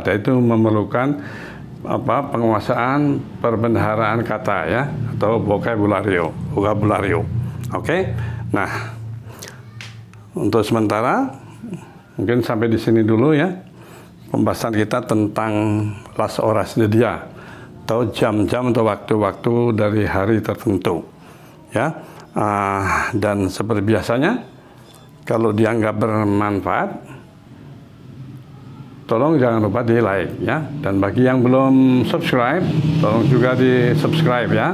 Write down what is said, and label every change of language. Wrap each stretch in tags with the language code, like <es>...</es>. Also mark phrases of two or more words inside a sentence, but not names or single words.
<id>Dan itu memerlukan penguasaan perbendaharaan kata ya, atau vocabulario. Oke. Nah, untuk sementara mungkin sampai di sini dulu ya pembahasan kita tentang</id> <es>las horas de dia,</es> <id>atau jam-jam atau waktu-waktu dari hari tertentu ya. Dan seperti biasanya, kalau dianggap bermanfaat, tolong jangan lupa di like ya. Dan bagi yang belum subscribe, tolong juga di subscribe ya.</id>